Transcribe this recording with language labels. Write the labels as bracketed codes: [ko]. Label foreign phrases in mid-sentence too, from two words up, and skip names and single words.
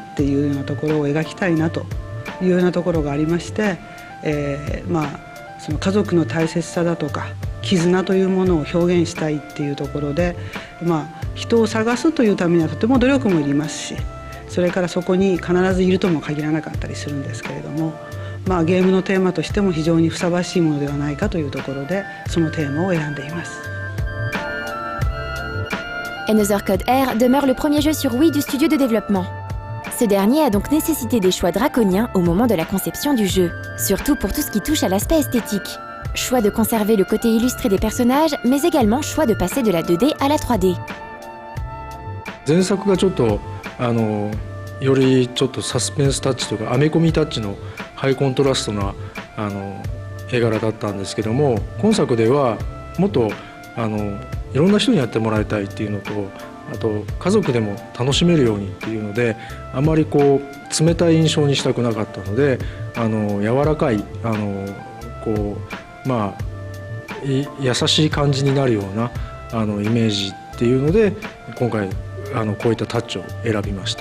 [ja] っていうようなところを描きたいなというようなところがありまして、その家族の大切さだとか絆というものを表現したいっていうところで、人を探すというためにはとても努力もいりますし、それからそこに必ずいるとも限らなかったりするんですけれども、ゲームのテーマとしても非常にふさわしいものではないかというところで、そのテーマを選んでいます。 [fr] Another Code R demeure le premier jeu sur Wii du studio de développement. Ce dernier a donc nécessité des choix draconiens au moment de la conception du jeu, surtout pour tout ce qui touche à l'aspect esthétique. Choix de conserver le côté illustré des personnages, mais également choix de passer de la 2D à la 3D. [ja] 前作がちょっとよりちょっとサスペンスタッチとかアメコミタッチのハイコントラストな絵柄だったんですけども、今作ではもっといろんな人にやってもらいたいっていうのと、あと家族でも楽しめるようにっていうので、あまり冷たい印象にしたくなかったので、柔らかい優しい感じになるようなイメージっていうので、今回こういったタッチを選びました。